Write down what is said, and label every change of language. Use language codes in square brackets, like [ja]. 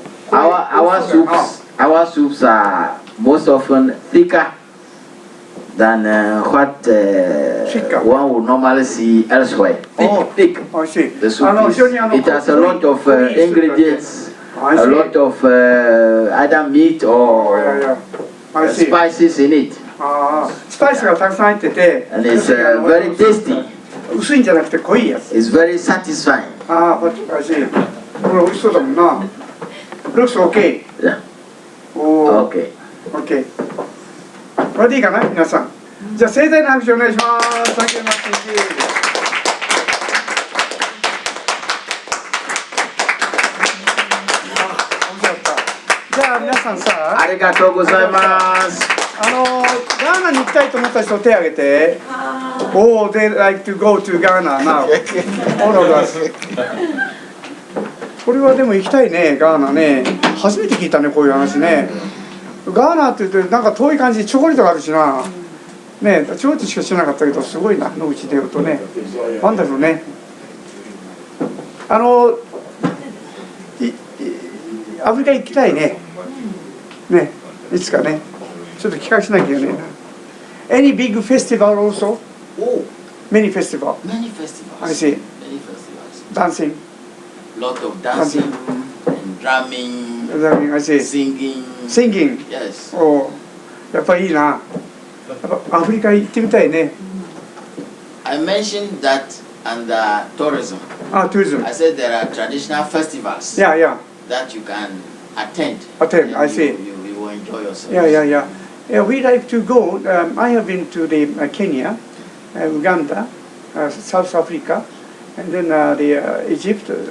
[en] Our soups are most often thicker than what one would normally see elsewhere. Thick. The soup it has a lot of ingredients, a lot of either meat or spices in it. [ja] スパイスがたくさん入ってて、 [en] and it's very tasty. [ja] 薄いんじゃなくて濃いやつ。 [en] It's very satisfying. [ja] おいしい。これ美味しそうだもんな。 [en] Looks okay. Yeah. Okay. Okay. [ja] これでいいかな、皆さん。じゃあ盛大な拍手お願いします。 [en] Thank you very much. [ja] じゃあ皆さんさ、ありがとうございます。ガーナに行きたいと思った人手を挙げて。 [en] Oh, they like to go to Ghana now. All of us. [ja] これはでも行きたいね、ガーナね。初めて聞いたね、こういう話ね。ガーナって言ってなんか遠い感じでチョコレートがあるしな、ね、チョコレートしか知らなかったけどすごいな、野口で言うとね、ワンダフルね。アフリカ行きたいね。ね、いつかね、ちょっと企画しなきゃいけないな。 [en] Any big festival also? Oh, Many festival. many festivals. I see. Many festivals. Dancing. Lot of dancing and drumming, I see. singing. Singing. Yes. [ja] おやっぱりいいな。やっぱアフリカ行ってみたいね。 [en] I mentioned that under tourism. Tourism. I said there are traditional festivals Yeah, yeah. that you can attend. Attend, I and see. You will enjoy yourself. Yeah. Yeah, we like to go. I have been to the Kenya, Uganda, South Africa, and then Egypt.